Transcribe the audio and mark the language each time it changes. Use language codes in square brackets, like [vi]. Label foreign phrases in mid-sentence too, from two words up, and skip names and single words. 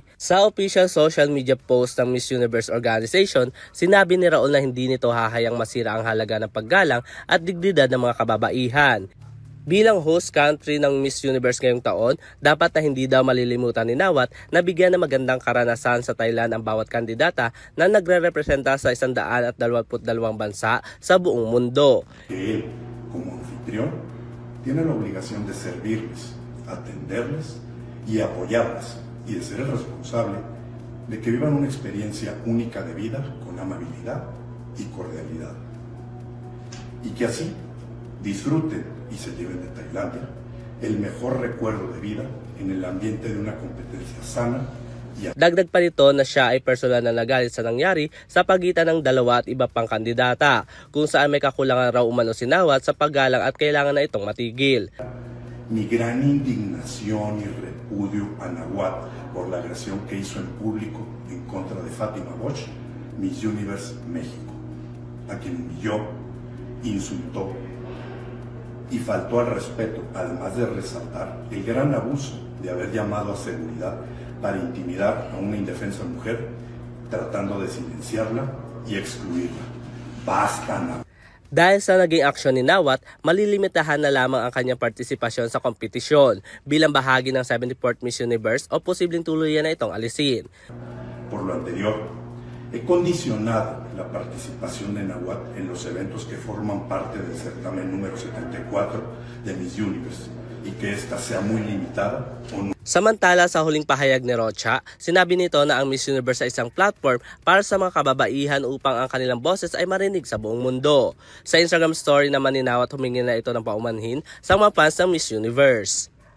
[tl] Sa [en] official social media post [tl] ng Miss Universe Organization, sinabi ni Raul na hindi nito hahayang masira ang halaga ng paggalang at dignidad ng mga kababaihan. Bilang [en] host country [tl] ng Miss Universe ngayong taon, dapat na hindi daw malilimutan ni Nawat na bigyan ng magandang karanasan sa Thailand ang bawat kandidata na nagre-representa sa 122 bansa sa buong mundo. [es] Él, como anfitrión, tiene la obligación de servirles, atenderles y apoyarlas y de ser el responsable de que vivan una experiencia única de vida con amabilidad y cordialidad. Y que así disfruten y se lleven de Tailandia el mejor recuerdo de vida en el ambiente de una competencia sana. [tl] Dagdag pa nito na siya ay personal na nagalit sa nangyari sa pagitan ng dalawa at iba pang kandidata, kung saan may kakulangan raw umano si Nawat sa paggalang at kailangan na itong matigil. [es] Mi gran indignación y repudio a Nawat por la agresión que hizo en público en contra de Fatima Bosch, Miss Universe México, a quien humilló, insultó y faltó al respeto, además de resaltar el gran abuso de haber llamado a seguridad para intimidar a una indefensa mujer, tratando de silenciarla y excluirla. [tl] Basta na! Dahil sa naging aksyon ni Nawat, malilimitahan na lamang ang kanyang partisipasyon sa kompetisyon bilang bahagi ng 74th Miss Universe o posibleng tuluyan na itong alisin. [es] Por lo anterior, he condicionado la participación de Nawat en los eventos que forman parte del certamen número 74 de Miss Universe y que esta sea muy limitada o no. [tl] Samantala sa huling pahayag ni Rocha, sinabi nito na ang Miss Universe ay isang platform para sa mga kababaihan upang ang kanilang boses ay marinig sa buong mundo. Sa Instagram story naman ni Nawat, humingi na ito ng paumanhin sa mga fans ng Miss Universe.